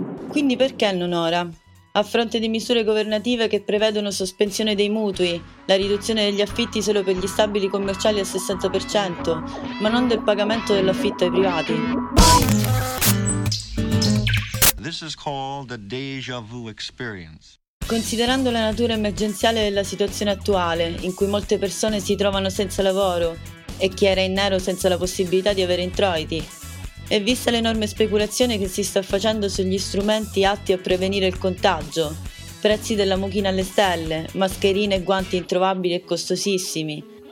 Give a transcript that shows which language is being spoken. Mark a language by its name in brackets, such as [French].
[Italian] Quindi perché non ora? A fronte di misure governative che prevedono sospensione dei mutui, la riduzione degli affitti solo per gli stabili commerciali al 60%, ma non del pagamento dell'affitto ai privati. [English] This is called the déjà vu experience. [Italian] Considerando la natura emergenziale della situazione attuale, in cui molte persone si trovano senza lavoro e chi era in nero senza la possibilità di avere introiti, e vista l'enorme speculazione che si sta facendo sugli strumenti atti a prevenire il contagio, prezzi della mucchina alle stelle, mascherine e guanti introvabili e costosissimi,